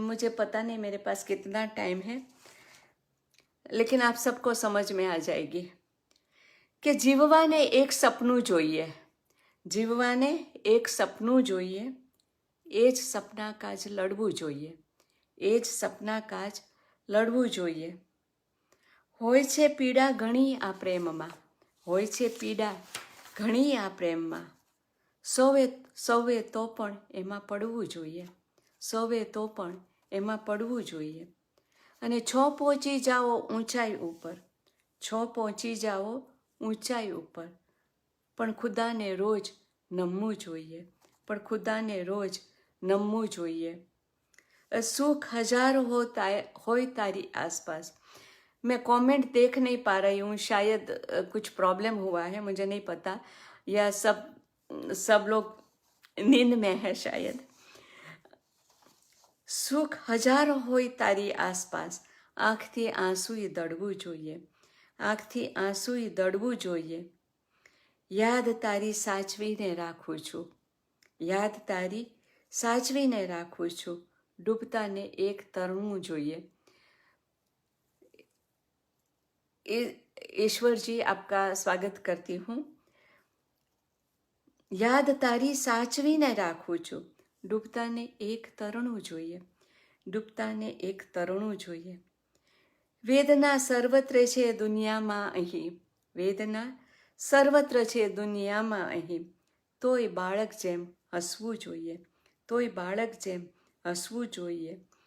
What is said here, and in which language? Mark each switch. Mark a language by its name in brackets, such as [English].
[Hindi] मुझे पता नहीं मेरे पास कितना टाइम है, लेकिन आप सबको समझ में आ जाएगी कि [Gujarati] जीववाने एक सपनू જોઈએ, જીવવાને એક સપનું જોઈએ, એ જ સપના કાજ લડવું જોઈએ, એ જ સપના કાજ લડવું જોઈએ। હોય છે પીડા ઘણી આ પ્રેમમાં, હોય છે પીડા ઘણી આ પ્રેમમાં, સૌએ સૌએ તો પણ એમાં પડવું જોઈએ, સૌએ તો પણ એમાં પડવું જોઈએ। અને છો પહોંચી જાઓ ઊંચાઈ ઉપર, છો પહોંચી જાઓ ઊંચાઈ ઉપર, પણ ખુદાને રોજ નમવું જોઈએ, પણ ખુદાને રોજ નમવું જોઈએ। सुख हजारों हो तारी आसपास। [Hindi] मैं कमेंट देख नहीं पा रही हूँ, शायद कुछ प्रॉब्लम हुआ है, मुझे नहीं पता, या सब लोग नींद में है शायद। [Gujarati] सुख हजारों હોય તારી આસપાસ, આંખથી આંસુએ દળવું જોઈએ, આંખથી આંસુએ દળવું જોઈએ। યાદ તારી સાચવીને રાખું છું, યાદ તારી સાચવીને રાખું છું, ડૂબતાને એક તરવું જોઈએ। [Hindi] ईश्वर जी आपका स्वागत करती हूँ। [Gujarati] याद तारी साचवीने રાખું છું, ડૂબતાને એક તરણું જોઈએ, ડૂબતાને એક તરણું જોઈએ। વેદના સર્વત્ર છે દુનિયામાં અહીં, વેદના સર્વત્ર છે દુનિયામાં અહીં, તોય બાળક જેમ હસવું જોઈએ, તોય બાળક જેમ હસવું જોઈએ।